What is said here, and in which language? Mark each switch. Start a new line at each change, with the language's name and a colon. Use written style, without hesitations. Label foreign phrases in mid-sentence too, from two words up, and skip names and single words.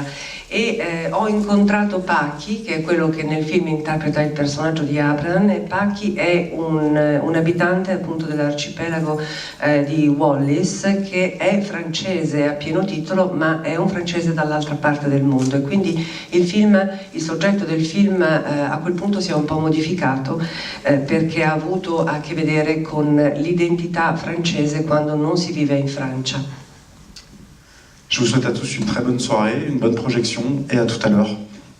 Italian: E ho incontrato Paki, che è quello che nel film interpreta il personaggio di Abraham, e Paki è un abitante appunto dell'arcipelago di Wallis, che è francese a pieno titolo, ma è un francese dall'altra parte del mondo, e quindi il soggetto del film a quel punto si è un po' modificato, perché ha avuto a che vedere con l'identità francese quando non si vive in Francia.
French: Je vous souhaite à tous une très bonne soirée, une bonne projection et à tout à l'heure.